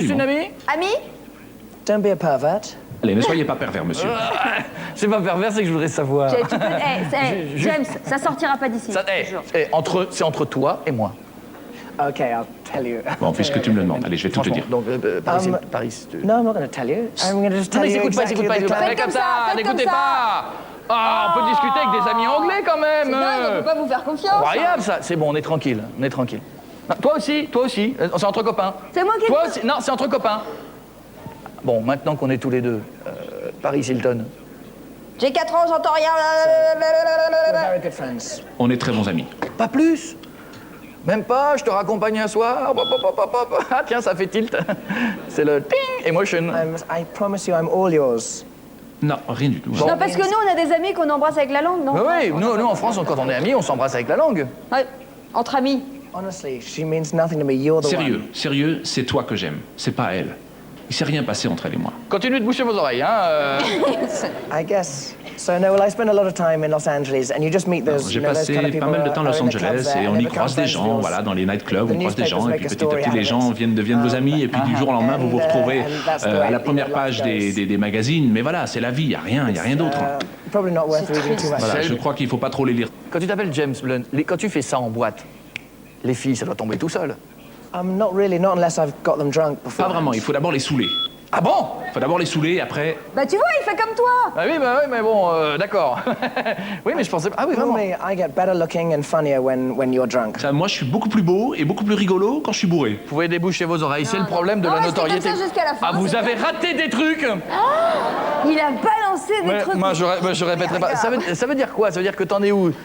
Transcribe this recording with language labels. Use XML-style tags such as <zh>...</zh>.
<fr>Juste une amie? Amie?</fr> <en>Don't be a pervert.</en> <fr>Allez, ne soyez pas pervers, monsieur. C'est pas pervers, c'est que je voudrais savoir. James, ça sortira pas d'ici. C'est entre toi et moi.</fr> <en>Okay, I'll tell you.</en> <fr>Bon, puisque tu me le demandes, allez, je vais tout te dire. Donc, Paris.</fr> <en>No, I'm not going to tell you. I'm going to just tell you exactly the time.</en> <fr>Faites comme ça, n'écoutez pas. Ah, on peut discuter avec des amis anglais quand même. On peut pas vous faire confiance. Incroyable ça. C'est bon, on est tranquille. Non, toi aussi. C'est entre copains. C'est moi qui. Toi aussi. Non, c'est entre copains. Bon, maintenant qu'on est tous les deux, Paris Hilton. J'ai 4 ans, j'entends rien.</fr> <en>Very good friends.</en> <fr>On est très bons amis. Pas plus? Même pas, je te raccompagne un soir. Ah tiens, ça fait tilt. C'est le ting emotion.</fr> <en>I promise you I'm all yours.</en> <fr>Non, rien du tout. Bon. Non, parce que nous, on a des amis qu'on embrasse avec la langue, non? Oui, nous en France, quand on est amis, on s'embrasse avec la langue. Ouais, entre amis.</fr> <en>Honestly, she means nothing to me. You're the one.</en> <fr>Sérieux, c'est toi que j'aime. C'est pas elle. Il s'est rien passé entre elle et moi. Continuez de boucher vos oreilles, hein.</fr> <en>I guess. So no, well, I spend a lot of time in Los Angeles, and you just meet those.</en> <fr>J'ai passé pas mal de temps à Los Angeles et on y croise des gens, voilà, dans les nightclubs, on croise des gens et puis petit à petit les gens deviennent vos amis et puis du jour au lendemain vous vous retrouvez à la première page des magazines. Mais voilà, c'est la vie, y a rien d'autre. Voilà, je crois qu'il faut pas trop les lire. Quand tu t'appelles James Blunt, quand tu fais ça en boîte, les filles, ça doit tomber tout seul.</fr> <en>Not really, not unless I've got them drunk before.</en> <fr>Pas vraiment, il faut d'abord les saouler. Ah bon? Il faut d'abord les saouler, après... Bah tu vois, il fait comme toi. Bah oui, mais bon, d'accord. Oui, mais je pensais... Ah oui, vraiment.</fr> <en>I get better looking and funnier when you're drunk.</en> <fr>Ça, moi, je suis beaucoup plus beau et beaucoup plus rigolo quand je suis bourré. Vous pouvez déboucher vos oreilles, c'est le problème de la notoriété. Comme ça jusqu'à la fin. Ah, vous avez raté des trucs. Il a balancé des trucs. Moi, je répéterai pas. Ça veut dire quoi? Ça veut dire que t'en es où?</fr>